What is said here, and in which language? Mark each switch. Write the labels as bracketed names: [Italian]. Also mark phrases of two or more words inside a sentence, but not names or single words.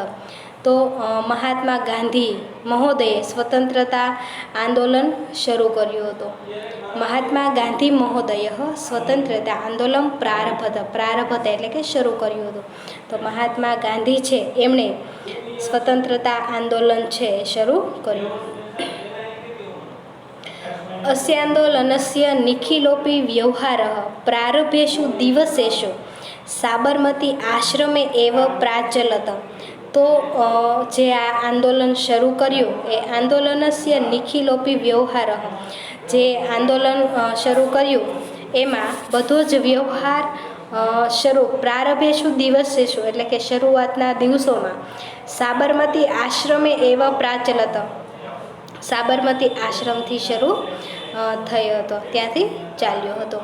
[Gujarati] તો મહાત્મા ગાંધી મહોદયે સ્વતંત્રતા આંદોલન શરૂ કર્યું હતું. મહાત્મા ગાંધી મહોદય સ્વતંત્રતા આંદોલન પ્રારભત એટલે કે શરૂ કર્યું હતું. તો મહાત્મા ગાંધી છે એમણે સ્વતંત્રતા આંદોલન છે એ શરૂ કર્યું. [Sanskrit] अस्यान्दोलनस्य निखिलोपि व्यवहारः प्रारभेषु दिवसेषु साबरमती आश्रमे एव प्राचलत. [Gujarati] તો જે આ આંદોલન શરૂ કર્યું એ [Sanskrit] आन्दोलनस्य निखिलोपि व्यवहार, [Gujarati] જે આંદોલન શરૂ કર્યું એમાં બધો જ વ્યવહાર [Sanskrit] प्रारम्भेषु दिवसेषु [Gujarati] એટલે કે શરૂઆતના દિવસોમાં [Sanskrit] साबरमती आश्रमे एव प्राचलत, [Gujarati] સાબરમતી આશ્રમથી શરૂ થયો હતો, ત્યાંથી ચાલ્યો હતો.